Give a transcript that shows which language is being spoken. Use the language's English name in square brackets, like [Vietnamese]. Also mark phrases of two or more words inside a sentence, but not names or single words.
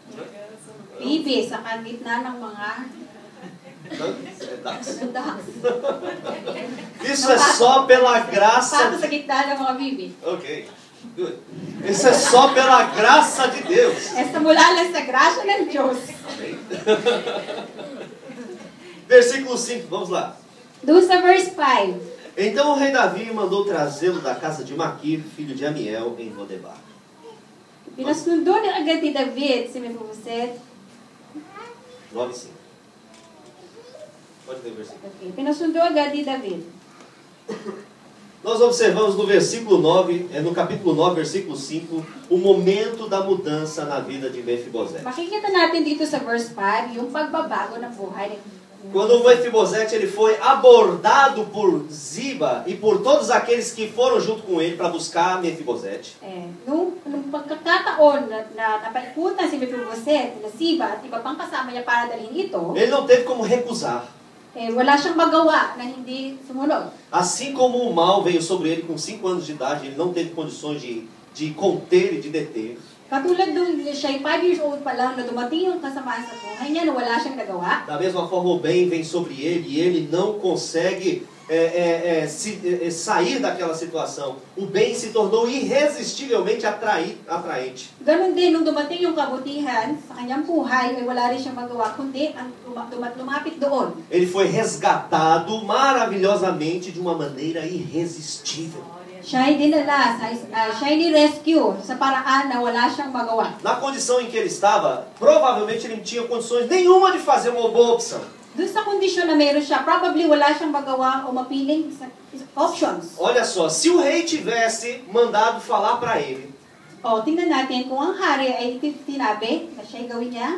[Filipino] Siya magiging bibi sa gitna ng mga Ducks? ducks. [Portuguese] Isso é só pela graça. [Filipino] Pato sa gitna ng mga bibi. [English] Ok, good. [Portuguese] Isso é só pela graça de Deus. [Filipino] Esta mula lang sa grasya ng Diyos. [Portuguese] Amém? Versículo 5, vamos lá. [Filipino] Doon sa verse 5. [Portuguese] Então o rei Davi mandou trazê-lo da casa de Maquir, filho de Amiel, em Lodebar. [Filipino] Pinasundo ni agad ni David si Mephibosheth. [Portuguese] 9:5. Pode ler o versículo. Okay. [Filipino] Pinasundo agad ni David. [Portuguese] Nós observamos no versículo 9, no capítulo 9, versículo 5, o momento da mudança na vida de Mefibosete. [Filipino] Makikita natin dito sa verse 5 yung pagbabago ng buhay ng [Portuguese] Quando Mefibosete ele foi abordado por Ziba e por todos aqueles que foram junto com ele para buscar Mefibosete. [Filipino] Nung pagkakataon na napaikutan si Mephibosheth na Ziba at iba pang kasama niya para dalhin ito, [Portuguese] Ele não teve como recusar. [Filipino] wala siyang magawa na hindi sumunod. [Portuguese] Assim como o mal veio sobre ele com 5 anos de idade, ele não teve condições de conter e de deter. [Filipino] Katulad nung siya 5 [English] years old [Filipino] pa lang na dumating yung kasamaan sa buhay niya na wala siyang nagawa. [Portuguese] Da mesma forma, o bem vem sobre ele e ele não consegue sair daquela situação. O bem se tornou irresistivelmente atraente. [Filipino] Ganon din, nung dumating yung kabutihan sa kanyang buhay, ay wala rin siyang magawa, kundi ang lumapit doon. [Portuguese] Ele foi resgatado maravilhosamente de uma maneira irresistível. [Filipino] Siya ay dinala, siya ay ni-rescue sa paraan na wala siyang magawa. [Portuguese] Na condição em que ele estava, provavelmente ele não tinha condições nenhuma de fazer uma boa opção. [Filipino] Doon sa kondisyon na meron siya, probably wala siyang magawa o mapiling options. [Portuguese] Olha só, se o rei tivesse mandado falar para ele, [Filipino] Tingnan natin kung ang hari ay tinabi na siya'y gawin niya.